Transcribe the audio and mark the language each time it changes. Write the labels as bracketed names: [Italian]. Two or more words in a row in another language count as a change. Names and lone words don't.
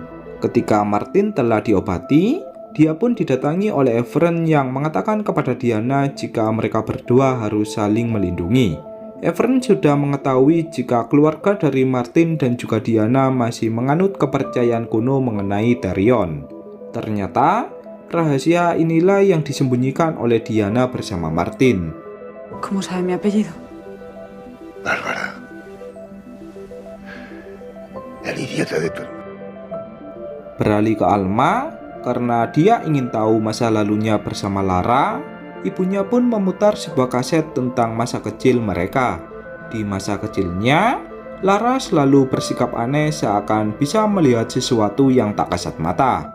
[Indonesian] Ketika Martin telah diobati, dia pun didatangi oleh Efren yang mengatakan kepada Diana jika mereka berdua harus saling melindungi. Efren sudah mengetahui jika keluarga dari Martin dan juga Diana masih menganut kepercayaan kuno mengenai Therion. Ternyata, rahasia inilah yang disembunyikan oleh Diana bersama Martin. [Spanish] ¿Cómo sabe mi apellido? Bárbara. El idiota de tu... [Indonesian] Beralih ke Alma, karena dia ingin tahu masa lalunya bersama Lara, ibunya pun memutar sebuah kaset tentang masa kecil mereka. Di masa kecilnya, Lara selalu bersikap aneh seakan bisa melihat sesuatu yang tak kasat mata.